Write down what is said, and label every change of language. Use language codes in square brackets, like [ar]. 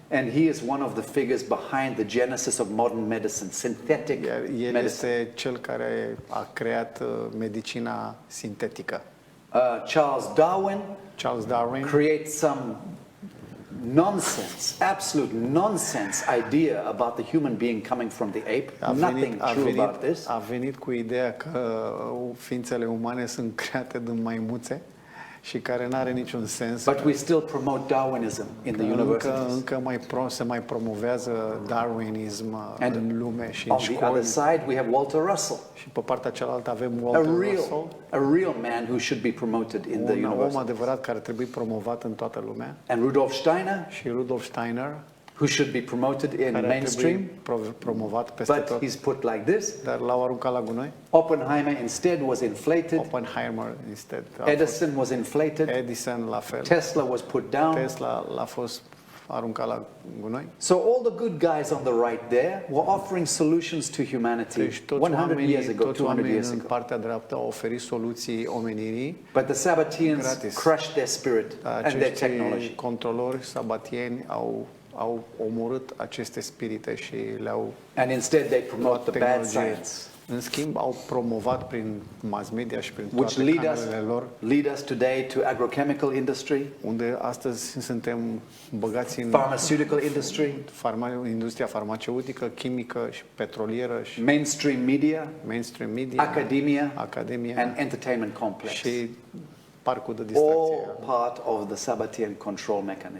[en] And he is one of the figures behind the genesis of modern medicine, synthetic [ro] el [en] medicine. [ro] este cel care a creat medicina sintetică. [en] Charles Darwin creates some nonsense, absolute nonsense idea about the human being coming from the ape. Nothing true about this. [ro] A venit cu ideea că ființele umane sunt create din maimuțe și care n-are niciun sens. [en] But we still promote Darwinism in the universities. [ro] Încă se mai promovează Darwinism în lume și în școli. [en] On the other side we have Walter Russell. [ro] Și pe partea cealaltă avem Walter Russell. [en] A real man who should be promoted in the universities. [ro] Un om adevărat care trebuie promovat în toată lumea. [en] And Rudolf Steiner. [ro] Și Rudolf Steiner. [en] Who should be promoted in mainstream, [ro] promovat peste [en] but [ro] tot. [en] He's put like this. [ro] Dar l-au aruncat la gunoi. [en] Oppenheimer instead was inflated. Edison was inflated. [ro] Edison la fel. [en] Tesla was put down. [ro] Tesla l-a fost aruncat la gunoi. [en] So all the good guys on the right there were offering solutions to humanity 100 years ago, 200 years ago. [ro] Partea dreaptă au oferit soluții omenirii. [en] But the Sabbateans crushed their spirit and their technology. [ro] Controlori sabatieni au omorât aceste spirite și le-au [en] and instead they promote the bad science. [ro] În schimb, au promovat prin mass media și prin toate canalele lor, [en] lead us today to agrochemical industry, [ro] unde astăzi suntem băgați în [en] pharmaceutical industry, [ro] industria farmaceutică, chimică și petrolieră și [en] mainstream media, academia and entertainment complex. [ro] Și parcul de distracție. [en] All part of the Sabbatean control mechanism.